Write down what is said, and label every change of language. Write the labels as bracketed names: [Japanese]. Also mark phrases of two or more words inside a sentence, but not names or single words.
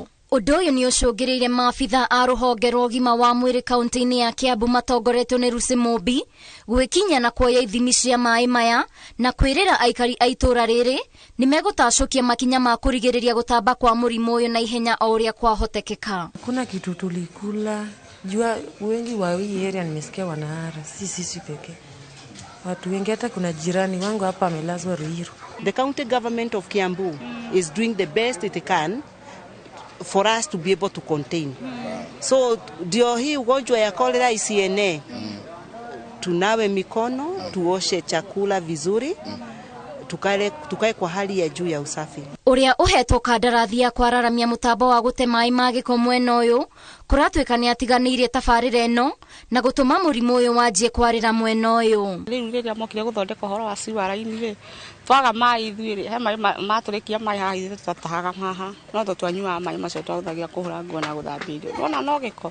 [Kikuyu] Undu uyu ni ucungireire maabitha a ruhonge rwa ugima wa mwiri kaunti-ini ya Kiambu matongoretio ni Rusi Mumbi gwikinya na kuoya ithimi cia mai maya na kwirira aikari aitura riri ni megutacukia makinya ma kurigiriria gutamba kwa murimo uyu na ihenya o uria kwahotekeka. [Swahili] Kuna kitu tulikula jua wengi wa hii area nimesikia wanahara sisi pekee. Watu wengi hata kuna jirani wangu hapa amelazwa Ruiru. [English] The county government of Kiambu is doing the best it can for us to be able to contain. [Swahili] So ndio hii ugonjwa ya cholera isienee. Tunawe mikono, tuoshe chakula vizuri. Tukae kwa hali ya juu ya usafi. [Kikuyu] Uria uhetwo kandarathi ya kwararamia mutambo wa gute mai ma giko mwena uyu kuratwika ni atiganirie tabarira eno na gutuma murimo uyu wanjie kwarira mwena uyu. Riu riria mokire guthondeka horo wa siwara-ini ri twaga mai ithuiri he mai maturikia mai haha ithu tatahaga haha no twanyua mai macio twahuthagia kuhura nguo na guthambia irio nona no giko.